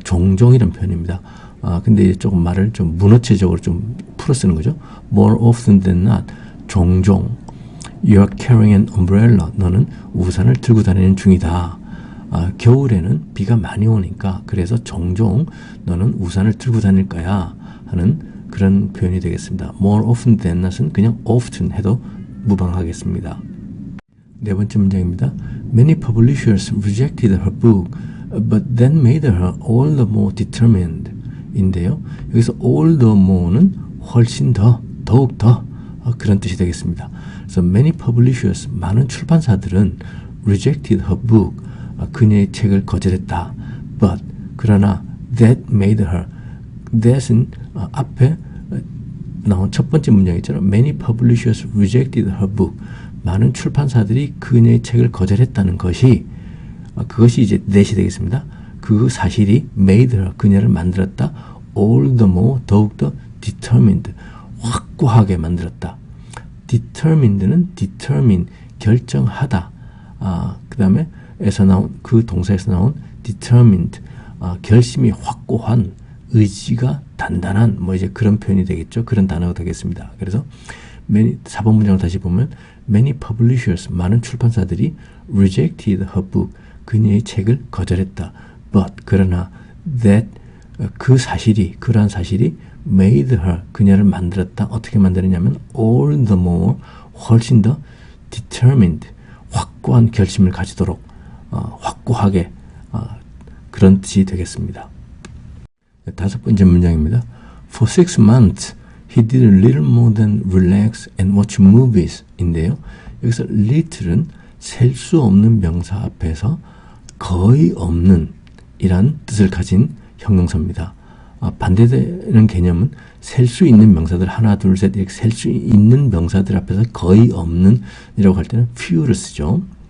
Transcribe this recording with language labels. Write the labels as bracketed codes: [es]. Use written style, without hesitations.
[ko] 종종이란 표현입니다. 근데 조금 말을 좀 문어체적으로 좀 풀어 쓰는 거죠. [en] more often than not 종종 you are carrying an umbrella [ko] 너는 우산을 들고 다니는 중이다. 겨울에는 비가 많이 오니까 그래서 종종 너는 우산을 들고 다닐 거야 하는 그런 표현이 되겠습니다. [en] more often than not은 그냥 often [ko] 해도 무방하겠습니다. 네 번째 문장입니다. [en] Many publishers rejected her book, but then made her all the more determined. [ko] 인데요. 여기서 all the more는 훨씬 더, 더욱 더 그런 뜻이 되겠습니다. 그래서 [en] many publishers, [ko] 많은 출판사들은 [en] rejected her book, [ko] 그녀의 책을 거절했다. But, 그러나 [en] that made her, [ko] that은 앞에 나온 첫 번째 문장 있잖아요. [en] Many publishers rejected her book. [ko] 많은 출판사들이 그녀의 책을 거절했다는 것이 그것이 이제 that이 되겠습니다. 그 사실이 [en] made her [ko] 그녀를 만들었다. [en] all the more [ko] 더욱더 [en] determined [ko] 확고하게 만들었다. [en] determined는 determine [ko] 결정하다. 그 다음에 에서 나온 그 동사에서 나온 determined 결심이 확고한 의지가 단단한 뭐 이제 그런 표현이 되겠죠. 그런 단어가 되겠습니다. 그래서 4번 문장을 다시 보면 [en] many publishers [ko] 많은 출판사들이 [en] rejected her book [ko] 그녀의 책을 거절했다. but 그러나 that 그 사실이 그러한 사실이 [en] made her [ko] 그녀를 만들었다. 어떻게 만들었냐면 [en] all the more [ko] 훨씬 더 determined 확고한 결심을 가지도록 확고하게 그런 뜻이 되겠습니다. 다섯 번째 문장입니다. [en] For 6 months he did little more than relax and watch movies [ko] 인데요. 여기서 little은 셀 수 없는 명사 앞에서 거의 없는 이란 뜻을 가진 형용사입니다. 반대되는 개념은 셀 수 있는 명사들 하나 둘 셋 이렇게 셀 수 있는 명사들 앞에서 거의 없는 이라고 할 때는 few를 쓰죠.